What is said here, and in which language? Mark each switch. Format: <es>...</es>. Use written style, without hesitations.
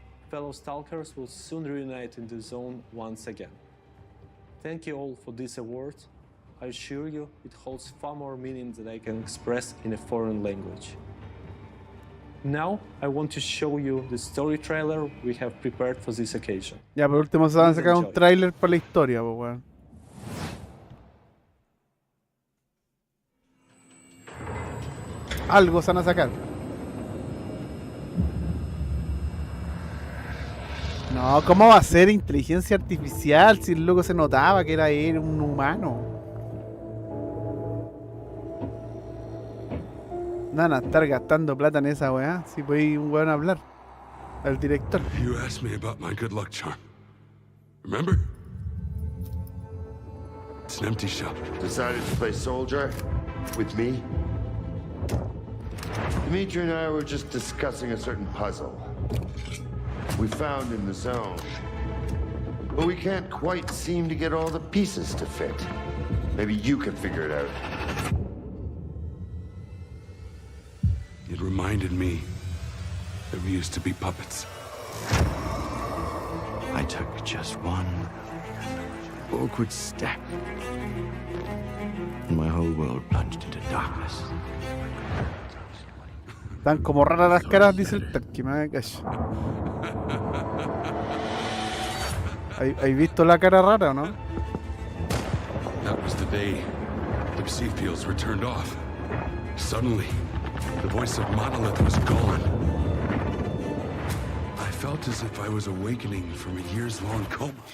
<en>Fellow Stalkers will soon reunite in the zone once again. Thank you all for this award. I assure you it holds far more meaning than I can express in a foreign language. Now, I want to show you the story trailer we have prepared for this occasion.</en> <es>Ya, por último se van a</es> <en>Please</en> <es>sacar un</es> <en>enjoy.</en> <es>tráiler para la historia, po, weón. Algo se van a sacar. No, ¿cómo va a ser inteligencia artificial si el loco se notaba que era él un humano? No van a estar gastando plata en esa weá, si podéis un weón hablar. Al director.</es> <en>You asked me about my good luck charm. Remember? It's an empty shell. Decided to play soldier with me? Dimitri and I were just discussing a certain puzzle we found in the zone. But we can't quite seem to get all the pieces to fit. Maybe you can figure it out. It reminded me that we used to be puppets. I took just one awkward step, and my whole world plunged into darkness.</en> <es>Están como raras las caras, dice el Terky, me callo. ¿Hay visto la cara rara o no?</es> <en>That was the day the PC fields were turned off. Suddenly, the voice of Monolith was gone. I felt as if I was awakening from a years-long coma.</en>